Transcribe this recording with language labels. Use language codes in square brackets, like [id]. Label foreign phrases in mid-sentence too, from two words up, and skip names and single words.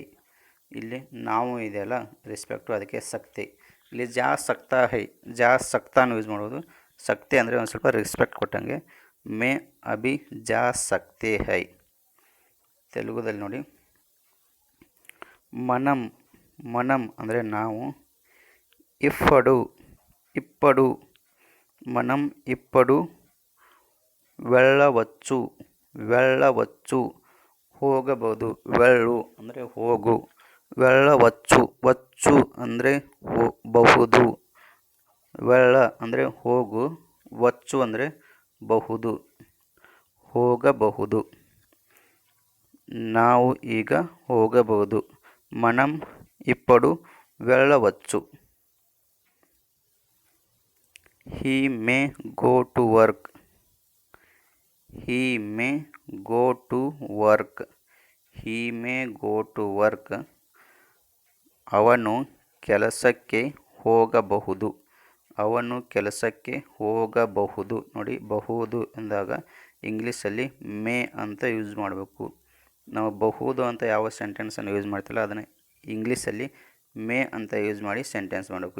[kn] ಇಲ್ಲಿ ನಾವು ಇದೆಯಲ್ಲ ರೆಸ್ಪೆಕ್ಟು ಅದಕ್ಕೆ ಸಕ್ತೆ. ಇಲ್ಲಿ [hi] जा सकता है, जा सकता [kn] ಯೂಸ್ ಮಾಡ್ಬೋದು. ಸಕ್ತೆ ಅಂದರೆ ಒಂದು ಸ್ವಲ್ಪ ರೆಸ್ಪೆಕ್ಟ್ ಕೊಟ್ಟಂಗೆ. [hi] मैं अभी जा सकते हैं. [kn] ತೆಲುಗುದಲ್ಲಿ ನೋಡಿ [te] మనం, మనం [kn] ಅಂದರೆ ನಾವು, [te] ఇప్పుడు, ఇప్పుడు మనం ఇప్పుడు వెళ్ళవచ్చు, వెళ్ళవచ్చు ಹೋಗಬಹುದು. [kn] వెళ్ళు ಅಂದರೆ ಹೋಗು, వెళ్ళవచ్చు, వచ్చు ಅಂದರೆ ಬಹುದು, వెళ్ళ ಅಂದರೆ ಹೋಗು, వచ్చు ಅಂದರೆ ಬಹುದು, ಹೋಗಬಹುದು. ನಾವು ಈಗ ಹೋಗಬಹುದು, [te] మనం ఇప్పుడు వెళ్ళవచ్చు. [en] he may go to work, he may go to work, he may go to work. [kn] ಅವನು ಕೆಲಸಕ್ಕೆ ಹೋಗಬಹುದು, ಅವನು ಕೆಲಸಕ್ಕೆ ಹೋಗಬಹುದು. ನೋಡಿ ಬಹುದು ಎಂದಾಗ ಇಂಗ್ಲೀಷಲ್ಲಿ ಮೇ ಅಂತ ಯೂಸ್ ಮಾಡಬೇಕು. ನಾವು ಬಹುದು ಅಂತ ಯಾವ ಸೆಂಟೆನ್ಸನ್ನು ಯೂಸ್ ಮಾಡ್ತಿಲ್ಲ ಅದನ್ನು ಇಂಗ್ಲೀಷಲ್ಲಿ ಮೇ ಅಂತ ಯೂಸ್ ಮಾಡಿ ಸೆಂಟೆನ್ಸ್ ಮಾಡಬೇಕು.